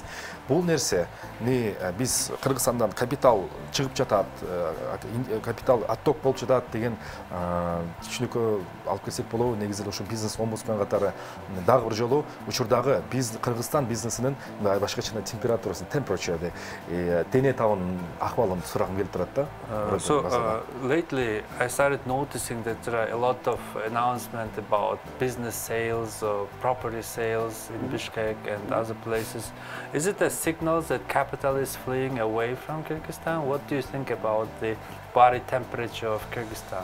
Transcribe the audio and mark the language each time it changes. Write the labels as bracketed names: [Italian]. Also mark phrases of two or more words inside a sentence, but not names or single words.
[Kyrgyz] Бул нерсе биз Кыргызстандан капитал чыгып жатат, капитал отток болуп жатат деген түшүнүккө алып келсек болобу? Негизи ошо бизнес омбудсмен катары дагы бир жолу учурдагы Кыргызстан бизнесинин башкача температурасын, temperature, дене табынын акыбалын сурагым келип турат да. [English] So lately I started noticing that there are a lot of announcements about business sales or property sales in Bishkek and other places. Is it a signal that capital is fleeing away from Kyrgyzstan? What do you think about the body temperature of Kyrgyzstan?